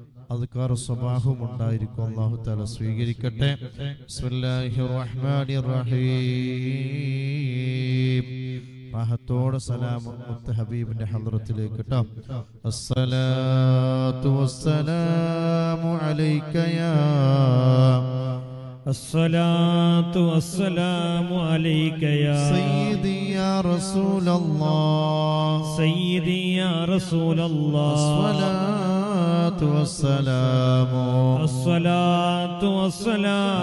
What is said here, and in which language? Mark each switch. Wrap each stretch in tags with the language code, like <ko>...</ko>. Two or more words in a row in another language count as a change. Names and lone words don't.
<ml>അദ്കാർ സ്വബാഹും ഉണ്ടായിരിക്കും.</ml> <ar>الله تعالى</ar> <ml>സ്വീകരിക്കട്ടെ.</ml> <ar>بسم الله الرحمن الرحيم.</ar> <ml>റഹ്മത്തോടെ സലാം മുത്ത് ഹബീബിന്റെ ഹദ്റത്തിലേക്ക് ട്ടോ.</ml> <ar>الصلاة والسلام عليك يا الصلاة والسلام عليك يا سيدي يا رسول الله سيدي يا رسول الله الصلاة والسلام الصلاة والسلام</ar>